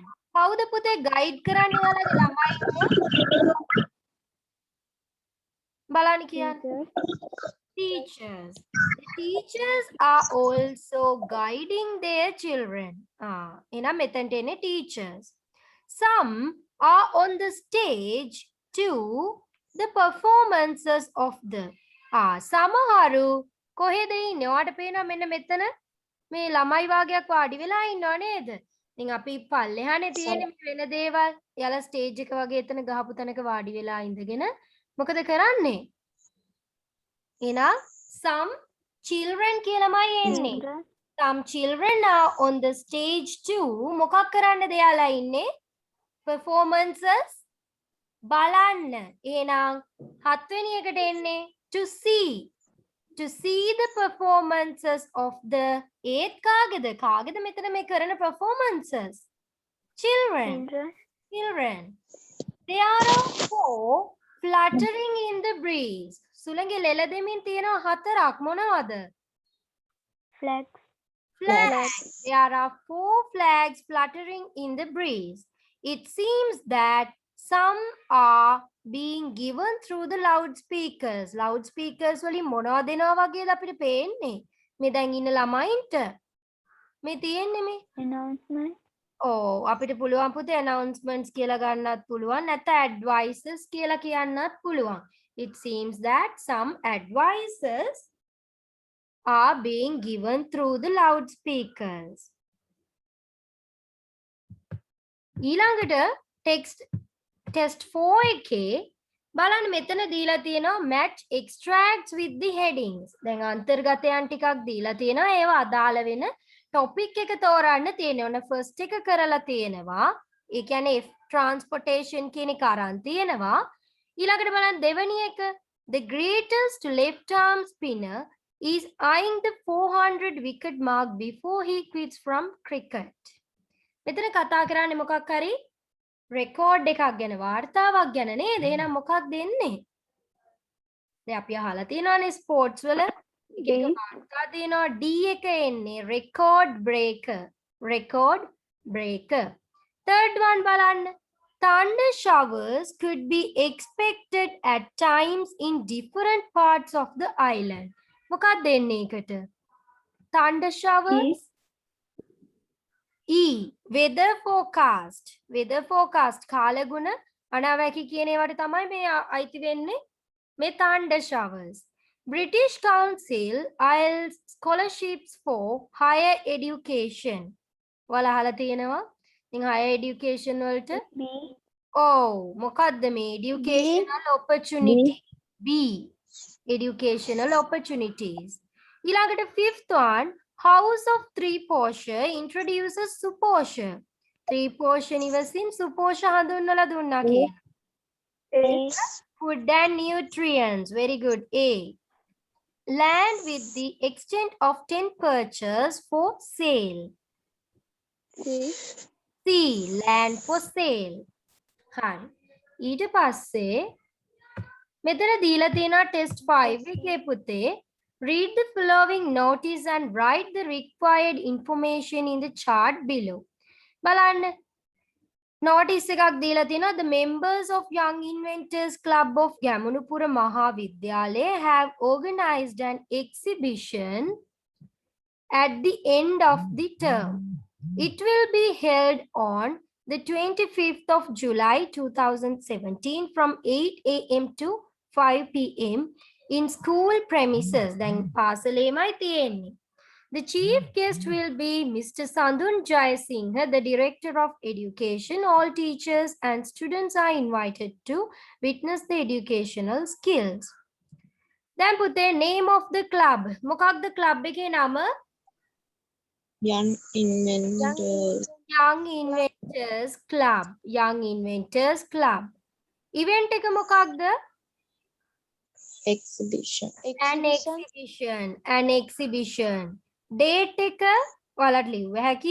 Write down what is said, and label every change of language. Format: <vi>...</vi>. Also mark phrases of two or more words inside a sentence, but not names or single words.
<si>කවුද පුතේ guide කරන්නේ ඔයාලගේ ළමයිට? බලන්න කියන්නේ.</si> <en>Teachers. The teachers are also guiding their children.</en> <si>එහෙනම් මෙතනට එන්නේ</si> <en>teachers. Some are on the stage to the performances of the</en> <si>සමහරු කොහෙද ඉන්නේ? ඔයාලට පේනවා මෙන්න මෙතන මේ ළමයි වාගයක් වාඩි වෙලා ඉන්නව නේද? ඉතින් අපි පල්ලෙහානේ තියෙන්නේ මේ වෙන දේවල්. එයාලා ස්ටේජ් එක වගේ එතන ගහපු තැනක වාඩි වෙලා ඉඳගෙන මොකද කරන්නේ? එහෙනම්</si> <en>some children</en> <si>කියලාමයි එන්නේ.</si> <en>Children. Some children are on the stage too.</en> <si>මොකක් කරන්නද එයාලා ඉන්නේ? Performances බලන්න. එහෙනම් හත්වෙනි එකට එන්නේ</si> <en>to see. To see the performances of the</en> <si>ඒත් කාගේද මෙතන මේ කරන</si> <en>performances? Children. Children. Children. They are of four fluttering in the breeze.</en> <si>සුළඟේ ලෙල දෙමින් තියෙනවා හතරක් මොනවද?</si> <en>Flags. Flags. There are four flags fluttering in the breeze. It seems that some are being given through the loudspeakers.</en> <si>Loudspeakers වලින් මොනවද දෙනවා වගේද අපිට පේන්නේ? මේ දැන් ඉන්න ළමයින්ට මේ තියෙන්නේ මේ</si> <en>Announcement.</en> <si>අපිට පුළුවන් පුතේ announcements කියලා ගන්නත් පුළුවන් නැත්නම් advices කියලා කියන්නත් පුළුවන්.</si> <en>It seems that some advices are being given through the loudspeakers.</en> <si>ඊළඟට test 4 එකේ බලන්න මෙතන දීලා තියෙනවා</si> <en>match extracts with the headings.</en> <si>දැන් අන්තර්ගතයන් ටිකක් දීලා තියෙනවා ඒවා අදාළ වෙන topic එක තෝරන්න තියෙනවා. ඔන්න first එක කරලා තියෙනවා. ඒ කියන්නේ F transportation කියන එක අරන් තියෙනවා. ඊළඟට බලන්න දෙවෙනි එක</si> <en>the greatest left arm spinner is eyeing the 400 wicket mark before he quits from cricket.</en> <si>මෙතන කතා කරන්නේ මොකක් හරි රෙකෝඩ් එකක් ගැන වාර්තාවක් ගැන නේද? එහෙනම් මොකක්ද එන්නේ? දැන් අපි අහලා තියෙනවානේ ස්පෝර්ට්ස් වල එක වාර්තා තියෙනවා D එක එන්නේ</si> <en>record breaker. Record breaker. Third one බලන්න. Thunder showers could be expected at times in different parts of the island.</en> <si>මොකක්ද එන්නේ එකට?</si> <en>Thunder showers. E. Weather forecast. Weather forecast</en> <si>කාලගුණ අනාවැකි කියන ඒවාට තමයි මේ අයිති වෙන්නේ මේ</si> <en>thunder showers. British Council IELTS scholarships for higher education.</en> <si>ඔයාලා අහලා තියෙනවා. ඉතින්</si> <en>higher education</en> <si>වලට</si> <en>B.</en> <si>මොකද්ද මේ</si> <en>educational opportunity.</en> <si>B.</si> <en>Educational opportunities. ඊළඟට fifth one House of Three Portia introduces Suposha.</en> <si>Three Portia නිවසින් Suposha හඳුන්වලා දුන්නා කියලා.</si> <en>Food and nutrients. Very good. A. Land with the extent of 10 perches for sale. C. Land for sale.</en> <si>හරි. ඊට පස්සේ මෙතන දීලා තියෙනවා test 5 එකේ පුතේ.</si> <en>Read the following notice and write the required information in the chart below.</en> <si>බලන්න notice එකක් දීලා තියෙනවා</si> <en>the members of Young Inventors Club of Gamunupura Mahavidyalaya have organized an exhibition at the end of the term. It will be held on the 25th of July 2017 from 8 a.m. to 5 p.m. in school premises.</en> <si>Then පාසලේමයි තියෙන්නේ.</si> <en>The chief guest will be Mr. Sandun Jayasinghe, the Director of Education. All teachers and students are invited to witness the educational skills. Then put the name of the club.</en> <si>මොකක්ද club එකේ නම?</si> <en>Young Inventors. Young Inventors Club. Young Inventors Club.</en> <si>Event එක මොකක්ද?</si> <en>Exhibition. An exhibition. An exhibition. Date එක</en> <si>ඔයාලට ලියුව හැකි.</si>